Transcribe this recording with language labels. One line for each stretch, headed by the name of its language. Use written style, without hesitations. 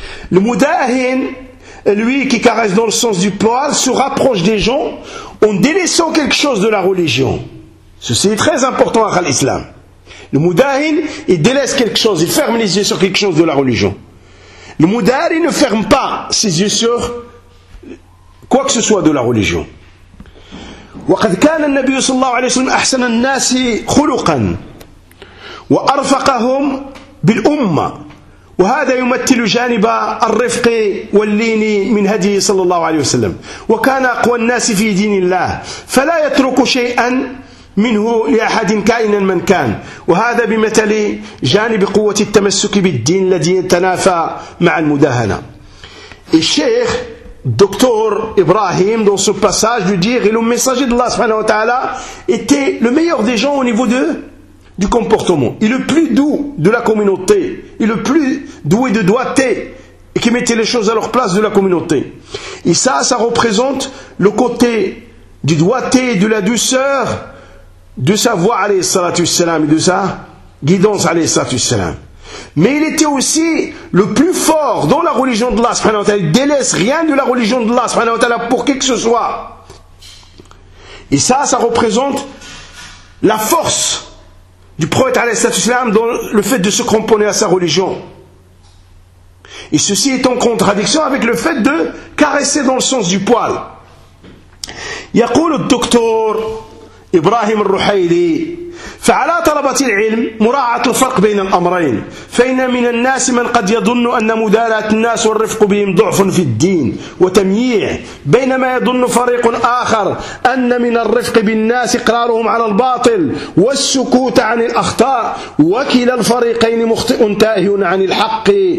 French: Le mudahin, lui qui caresse dans le sens du poil, se rapproche des gens en délaissant quelque chose de la religion. Ceci est très important à l'islam. Le mudahin, il délaisse quelque chose, il ferme les yeux sur quelque chose de la religion. Le mudahin ne ferme pas ses yeux sur quoi que ce soit de la religion.
Arabic: وقد كان النبي صلى الله عليه وسلم أحسن الناس خلقا وأرفقهم بالأمة، وهذا يمثل جانب الرفق واللين من هديه صلى الله عليه وسلم، وكان أقوى الناس في دين الله، فلا يترك شيئا منه لأحد كائنا من كان، وهذا بمثل جانب قوة التمسك بالدين الذي يتنافى مع المداهنة.
French: الشيخ Docteur Ibrahim, dans ce passage, lui dire, et le messager d'Allah subhanahu wa ta'ala était le meilleur des gens au niveau du comportement. Il est le plus doux de la communauté. Il est le plus doué de doigté et qui mettait les choses à leur place de la communauté. Et ça, ça représente le côté du doigté et de la douceur de sa voix, alayhi salatu salam, et de sa guidance, alayhi salatu salam. Mais il était aussi le plus fort dans la religion d'Allah subhanahu wa ta'ala. Il délaisse rien de la religion d'Allah subhanahu wa ta'ala pour qui que ce soit. Et ça, ça représente la force du prophète alayhi salam dans le fait de se cramponner à sa religion. Et ceci est en contradiction avec le fait de caresser dans le sens du poil.
Arabic: Yaqulu ad-doktor Ibrahim al-Ruhaili, فعلى طلبة العلم مراعاة الفرق بين الأمرين، فإن من الناس من قد يظن أن مدالاة الناس والرفق بهم ضعف في الدين وتمييع، بينما يظن فريق آخر أن من الرفق بالناس إقرارهم على الباطل والسكوت عن الأخطاء، وكلا الفريقين مخطئ تائه عن الحق،